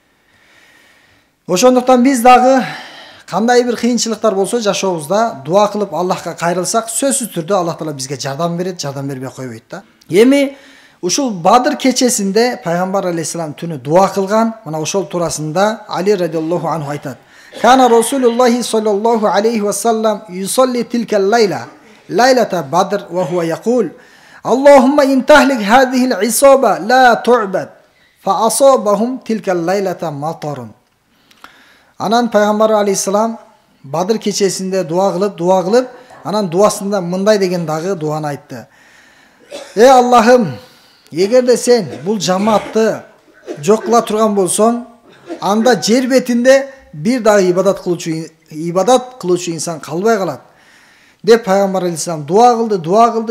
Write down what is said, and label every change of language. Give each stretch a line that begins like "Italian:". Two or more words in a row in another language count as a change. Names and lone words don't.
Kyrgyz: Ошондуктан биз дагы кандай бир кыйынчылыктар болсо жашообузда дуа кылып Аллахка кайрылсак, сөзсүз түрдө Аллах Таала бизге жардам берет, жардам бербей койбойт да. Эми ушул Бадыр кечесинде пайгамбар алейхиссалам түнү дуа кылган. Мына ошол туурасында Али радиаллаху анху айтат:
Arabic: "كان رسول الله صلى الله عليه وسلم يصلي تلك الليلة، ليلة بدر وهو يقول: اللهم إن تهلك هذه العصابة لا تعبد، فأصابهم تلك الليلة مطر."
Kyrgyz: Анан пайгамбар алейхиссалам Бадыр кечесинде дуа кылып, анан дуасында мындай деген дагы дуаны айтты: "Эй Аллахым, эгерде сен бул жамаатты жок кыла турган болсоң, анда жер бетинде бир дагы ибадат кылуучу инсан калбай калат" деп пайгамбар алейхиссалам дуа кылды.